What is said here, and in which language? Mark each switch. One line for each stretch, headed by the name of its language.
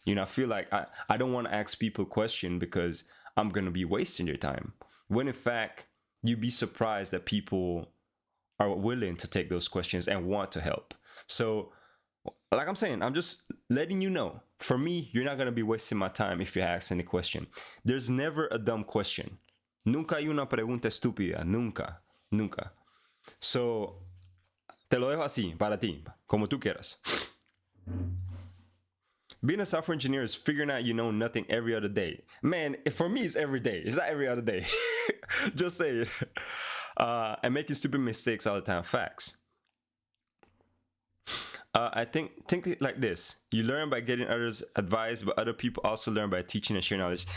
English: You know, I feel like I don't want to ask people questions because I'm going to be wasting your time. When in fact, you'd be surprised that people are willing to take those questions and want to help. So, like I'm saying, I'm just letting you know. For me, you're not going to be wasting my time if you ask any question. There's never a dumb question.
Spanish: Nunca hay una pregunta estúpida. Nunca. So, te lo dejo así, para ti, como tú quieras.
English: Being a software engineer is figuring out you know nothing every other day. Man, for me, it's every day. It's not every other day. Just say it. And making stupid mistakes all the time. Facts. I think it like this. You learn by getting others' advice, but other people also learn by teaching and sharing knowledge.